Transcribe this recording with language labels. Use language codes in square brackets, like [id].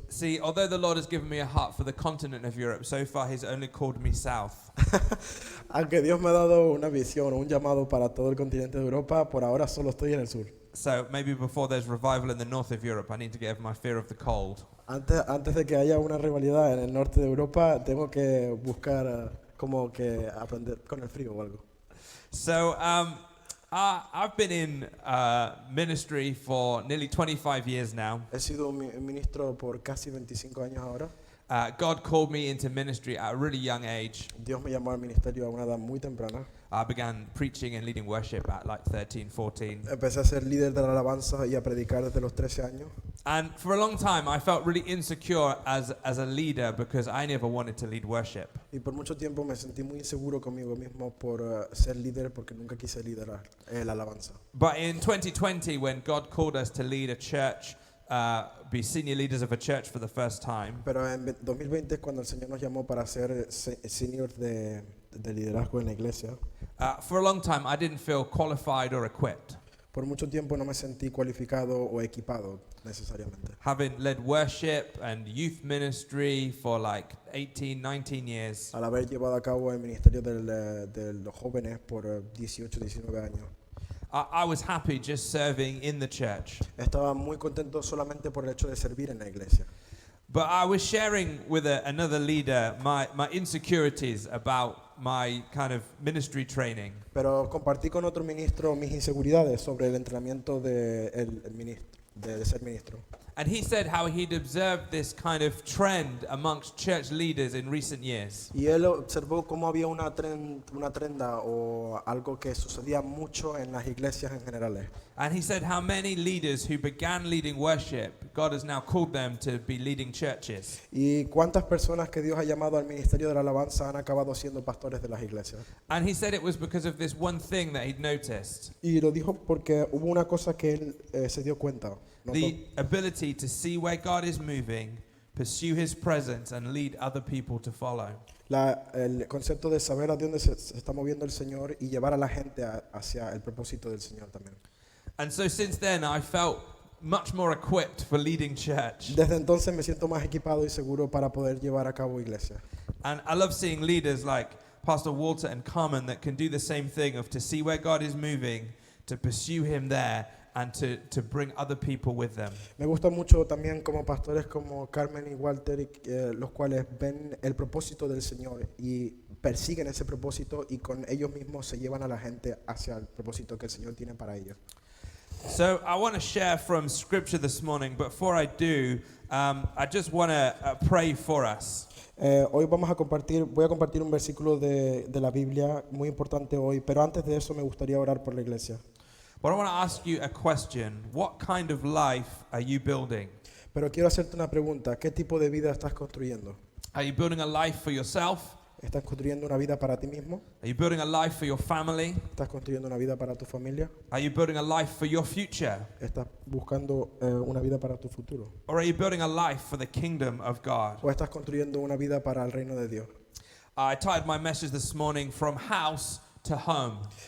[en] See, although the Lord has given me a heart for the continent of Europe, so far He's only called me south. [es] Aunque Dios me ha dado una visión o un llamado para todo el continente de Europa, por ahora solo estoy en el sur. [en] So maybe before there's revival in the north of Europe, I need to get over my fear of the cold. [es] Antes de que haya una rivalidad en el norte de Europa, tengo que buscar como que aprender con el frío o algo. [en] So I've been in ministry for nearly 25 years now. [es] He sido ministro por casi 25 años ahora. [en] God called me into ministry at a really young age. [es] Dios me llamó al ministerio a una edad muy temprana. [en] I began preaching and leading worship at like 13, 14. [es] Empecé a ser líder de la alabanza y a predicar desde los 13 años. [en] And for a long time, I felt really insecure as a leader because I never wanted to lead worship. [es] Y por mucho tiempo me sentí muy inseguro conmigo mismo por ser líder porque nunca quise liderar la alabanza. [en] But in 2020, when God called us to lead a church, be senior leaders of a church for the first time. [es] Pero en 2020 cuando el Señor nos llamó para ser senior de liderazgo en la iglesia. [en] For a long time, I didn't feel qualified or equipped. [es] Por mucho tiempo no me sentí cualificado o equipado necesariamente. [en] Having led worship and youth ministry for like 18, 19 years, [es] Al haber llevado a cabo el ministerio de los jóvenes por 18, 19 años. [en] I was happy just serving in the church. [es] Estaba muy contento solamente por el hecho de servir en la iglesia. [en] But I was sharing with another leader my insecurities about my kind of ministry training. [es] Pero compartí con otro ministro mis inseguridades sobre el entrenamiento de ser ministro. [en] And he said how he'd observed this kind of trend amongst church leaders in recent years. [es] Y él observó cómo había una trenda o algo que sucedía mucho en las iglesias en general. [en] And he said how many leaders who began leading worship, God has now called them to be leading churches. [es] Y cuántas personas que Dios ha llamado al ministerio de la alabanza han acabado siendo pastores de las iglesias. [en] And he said it was because of this one thing that he'd noticed. [es] Y lo dijo porque hubo una cosa que él se dio cuenta. [en] The ability to see where God is moving, pursue His presence, and lead other people to follow. [es] El concepto de saber a dónde se está moviendo el Señor y llevar a la gente hacia el propósito del Señor también. [en] And so since then, I felt much more equipped for leading church. [es] Desde entonces me siento más equipado y seguro para poder llevar a cabo iglesia. [en] And I love seeing leaders like Pastor Walter and Carmen that can do the same thing of to see where God is moving, to pursue him there, and to bring other people with them. [es] Me gusta mucho también como pastores como Carmen y Walter, los cuales ven el propósito del Señor y persiguen ese propósito y con ellos mismos se llevan a la gente hacia el propósito que el Señor tiene para ellos. [en] So I want to share from Scripture this morning, but before I do, I just want to pray for us. [es] Hoy voy a compartir un versículo de la Biblia muy importante hoy, pero antes de eso me gustaría orar por la iglesia. [en] But I want to ask you a question. What kind of life are you building? [es] Pero quiero hacerte una pregunta, ¿qué tipo de vida estás construyendo? [en] Are you building a life for yourself? [es] ¿Estás construyendo una vida para ti mismo? [en] Are you building a life for your family? [es] ¿Estás construyendo una vida para tu familia? [en] Are you building a life for your future? [es] ¿Estás buscando una vida para tu futuro? [en] Or are you building a life for the kingdom of God? [es] ¿O estás construyendo una vida para el reino de Dios? [en] I titled my message this morning, From House to Home.